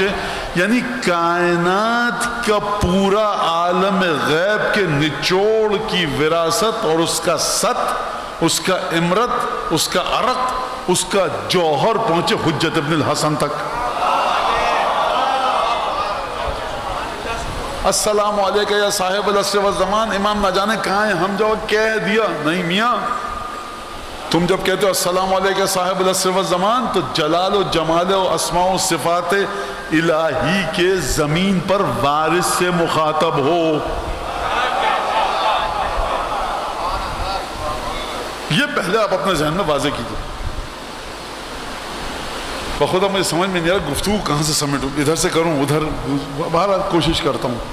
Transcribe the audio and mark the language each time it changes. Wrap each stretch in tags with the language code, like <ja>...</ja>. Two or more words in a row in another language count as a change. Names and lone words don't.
<ur>یعنی کائنات کا پورا عالم غیب کے نچوڑ کی وراثت, اور اس کا ست, اس کا امرت, اس کا عرق, اس کا جوہر پہنچے حجت ابن الحسن تک.</ur> <ar>السلام علیکہ یا صاحب العصر والزمان,</ar> <ur>امام نہ جانے کہاں ہیں, ہم جو کہہ دیا نہیں میاں, تم جب کہتے ہو</ur> <ar>السلام علیکہ صاحب العصر والزمان</ar> <ur>تو جلال و جمال و اسماء و صفات الہی کے زمین پر وارث سے مخاطب ہو. یہ پہلے آپ اپنے ذہن میں واضح کیجئے. بخدا مجھے سمجھ میں نہیں آ رہا گفتگو کہاں سے سمیٹوں، ادھر سے کروں ادھر، بہرحال کوشش کرتا ہوں.</ur>